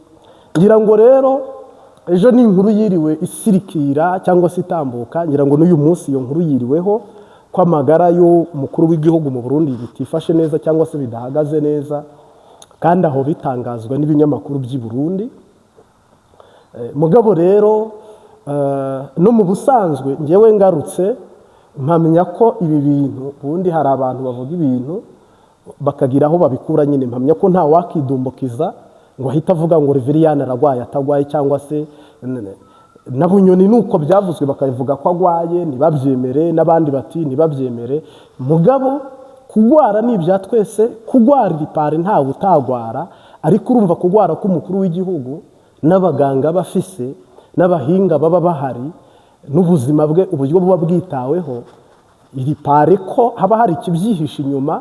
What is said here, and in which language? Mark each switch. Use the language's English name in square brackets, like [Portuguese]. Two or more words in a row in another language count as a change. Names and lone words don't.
[Rundi] Ngira ngo rero ejo ni inkuru yiriwe isirikira cyangwa se itambuka, ngira ngo n'uyu munsi iyo nkuru yiriweho ko amagara y'umukuru w'igihugu mu Burundi bitifashe neza cyangwa se bidahagaze neza, kandi aho bitangazwa n'ibinyamakuru by'i Burundi. Mugabo rero no mu busanzwe ngewe ngarutse mpamenya ko ibi bintu ubundi hari abantu bavuga ibintu bakagira aho babikura nyine. Mpamenya ko nta wakidumbukiza ngo ahita avuga ngo Reveriyane aragwaye atagwaye, cyangwa se na Bunyoni nuko byavuzwe bakavuga ko agwaye ntibabyemere, n'abandi bati ntibabyemere. Mugabo kugwara ni ibya twese, kugwara ipari ntawe utagwara, ariko urumva kugwara k'umukuru w'igihugu n'abaganga bafise n'abahinga baba bahari n'ubuzima bwe uburyo buba bwitaweho, iri pare ko haba hari ikibyihisha inyuma.